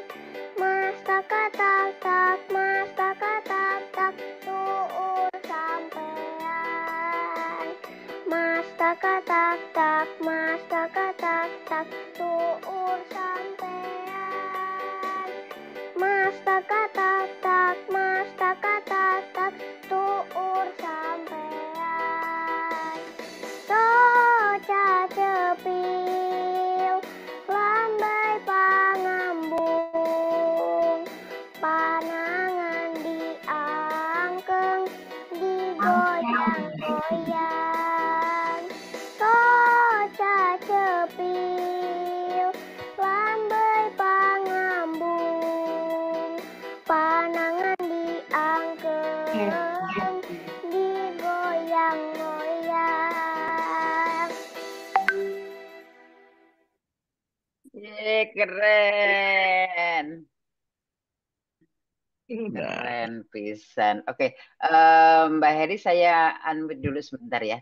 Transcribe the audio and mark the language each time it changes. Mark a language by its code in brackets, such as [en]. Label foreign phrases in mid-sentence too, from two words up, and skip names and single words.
[su] Mas taka tak tak, mas taka tak tak, tuur sampean. Mas taka tak tak, mas taka tak tak, tuur sampean. Mas taka tak tak, mas taka tak tak, tuur sampean. Soca cepil, lambai pangambung, panangan diangkeng, digoyang-goyang. Soca cepil, lambai pangambung, panangan diangkeng, digoyang-goyang. [id] Ye, keren. Ya. [su] Keren pisan. [id] Oke, Mbak Heri saya unmute dulu sebentar ya.